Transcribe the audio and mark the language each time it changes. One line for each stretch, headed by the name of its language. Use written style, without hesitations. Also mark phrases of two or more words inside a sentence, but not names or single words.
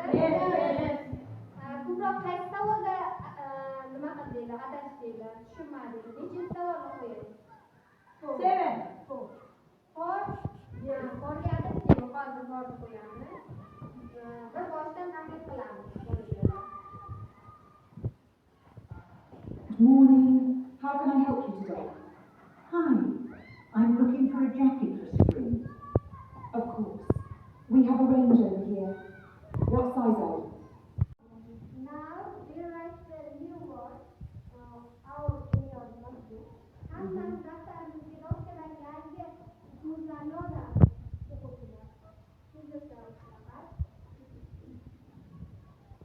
Uzbek: Ko'proq qaysi savolda nima qildinglar, adashdinglar, tushunmadinglar. Nechinchi savolni qo'ying? 7. 4. Borga adashdinglar, hozir borni qo'yamiz. Bir boshdan tahlil qilamiz.
English: Good morning. How can I help you today? Hi, I'm looking for a jacket for spring. Of course. We have a range over here. What size are you? Now we write the new word out in your notebook.
Uzbek: Hamma daftarimizga doskadan yangi so'zlarni yozamiz. O'quvchilar. So'zlar faqat.